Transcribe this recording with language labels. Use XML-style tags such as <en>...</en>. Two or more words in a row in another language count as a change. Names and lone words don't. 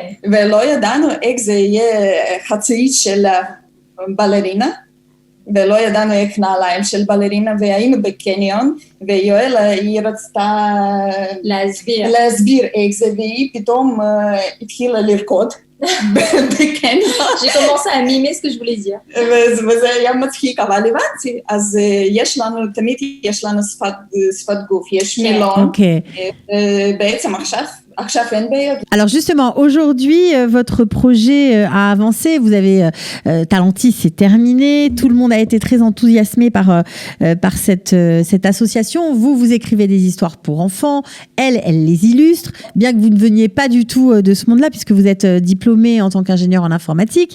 <he>ולא ידענו איך זה יהיה חצאית של בלרינה, ולא ידענו איך נעליים של בלרינה, והיינו בקניון, ויואלה היא רצתה להסביר איך זה, והיא פתאום התחילה לרקוד בקניון.</he> <fr>J'ai commencé à mimer ce que je voulais dire.</fr> <he>וזה היה מצחיק, אבל הבנתי, אז יש לנו, תמיד יש לנו שפת גוף, יש מילון, בעצם עכשיו אין בעיות.</he> <fr>Alors justement, aujourd'hui, votre projet a avancé. Vous avez Talentis, c'est terminé. Tout le monde a été très enthousiasmé par cette association. Vous écrivez des histoires pour enfants. Elle les illustre. Bien que vous ne veniez pas du tout de ce monde-là, puisque vous êtes diplômée en tant qu'ingénieur en informatique.</fr>